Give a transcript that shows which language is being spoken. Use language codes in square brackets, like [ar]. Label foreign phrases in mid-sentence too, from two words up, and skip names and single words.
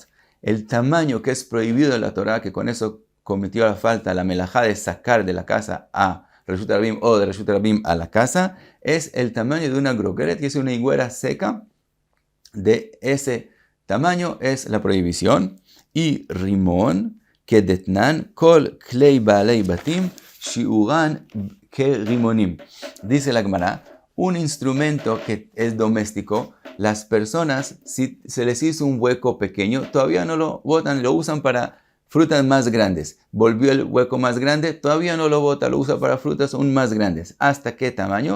[es] El tamaño que es prohibido de la Torah, que con eso cometió la falta, la melajá de sacar de la casa a [he] רשות הרבים [es] o de [he] רשות הרבים [es] a la casa, es el tamaño de una grogeret, que es una higuera seca. De ese tamaño es la prohibición. Y rimón, que [he] דתנן כל כלי בעלי בתים שיעורן כרימונים. [es] Dice la Gemara, un instrumento que es doméstico, las personas, si se les hizo un hueco pequeño, todavía no lo botan, lo usan para frutas más grandes. Volvió el hueco más grande, todavía no lo bota, lo usa para frutas aún más grandes. ¿Hasta qué tamaño?